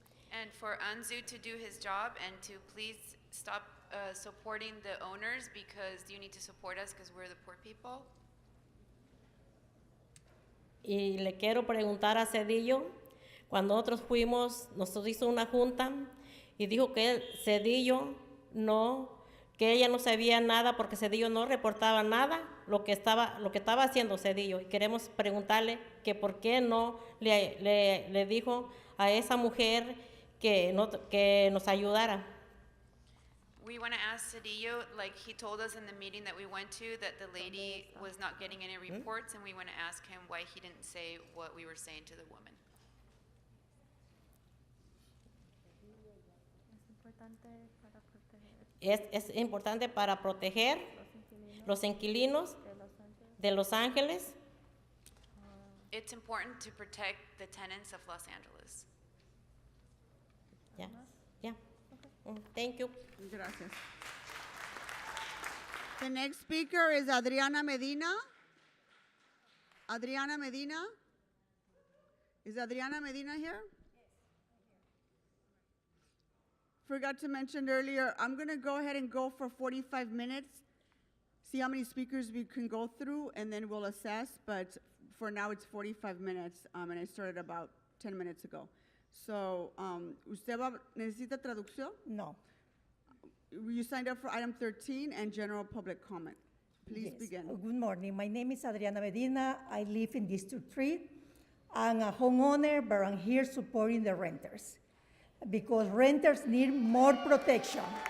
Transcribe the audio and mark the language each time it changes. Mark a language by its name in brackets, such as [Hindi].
[English] And for Anzu to do his job and to please stop supporting the owners, because you need to support us because we're the poor people. [Spanish] Y le quiero preguntar a Cedillo, cuando nosotros fuimos, nos hizo una junta y dijo que Cedillo que ella no sabía nada porque Cedillo no reportaba nada lo que estaba haciendo Cedillo. Y queremos preguntarle que por qué no le dijo a esa mujer que nos ayudara. [English] We want to ask Cedillo, like he told us in the meeting that we went to, that the lady was not getting any reports, and we want to ask him why he didn't say what we were saying to the woman. [Spanish] Es importante para proteger los inquilinos de Los Ángeles. [English] It's important to protect the tenants of Los Angeles. Yeah. Thank you. [Spanish] Gracias. [English] The next speaker is Adriana Medina. Adriana Medina? Is Adriana Medina here? Forgot to mention earlier, I'm going to go ahead and go for 45 minutes, see how many speakers we can go through, and then we'll assess, but for now it's 45 minutes, and I started about 10 minutes ago. [Spanish] So, ¿usted necesita traducción? No. [English] You signed up for item 13 and general public comment. Please begin. Good morning. My name is Adriana Medina. I live in District 3. I'm a homeowner, but I'm here supporting the renters because renters need more protection.